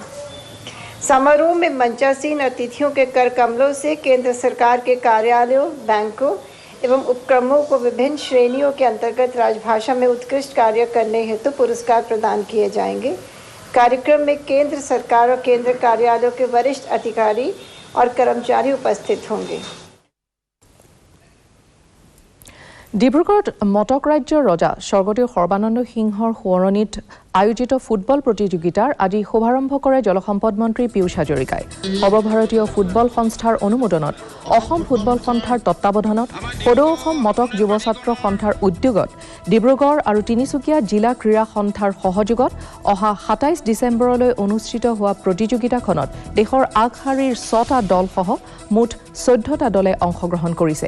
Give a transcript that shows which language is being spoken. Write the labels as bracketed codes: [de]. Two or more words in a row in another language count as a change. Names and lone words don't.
[hi] समारोह में मंचासीन अतिथियों के कर कमलों से केंद्र सरकार के कार्यालयों, बैंकों एवं उपक्रमों को विभिन्न श्रेणियों के अंतर्गत राजभाषा में उत्कृष्ट कार्य करने हेतु पुरस्कार प्रदान किए जाएंगे। कार्यक्रम में केंद्र सरकार और केंद्र कार्यालयों के वरिष्ठ अधिकारी और कर्मचारी उपस्थित होंगे। [as] ডিব্ৰুগড়ত মটক ৰাজ্যৰ ৰজা স্বৰ্গদেউ সৰ্বানন্দ সিংহৰ সোঁৱৰণিত আয়োজিত ফুটবল প্ৰতিযোগিতাৰ আজি শুভাৰম্ভ কৰে জলসম্পদ মন্ত্ৰী পীয়ুষ হাজৰিকাই। সৰ্বভাৰতীয় ফুটবল সংস্থাৰ অনুমোদনত অসম ফুটবল সন্থাৰ তত্বাৱধানত সদৌ অসম মটক যুৱ ছাত্ৰ সন্থাৰ উদ্যোগত ডিব্ৰুগড় আৰু তিনিচুকীয়া জিলা ক্ৰীড়া সন্থাৰ সহযোগত অহা 27 ডিচেম্বৰলৈ অনুষ্ঠিত হোৱা প্ৰতিযোগিতাখনত দেশৰ আগশাৰীৰ 6টা দলসহ মুঠ 14টা দলে অংশগ্ৰহণ কৰিছে।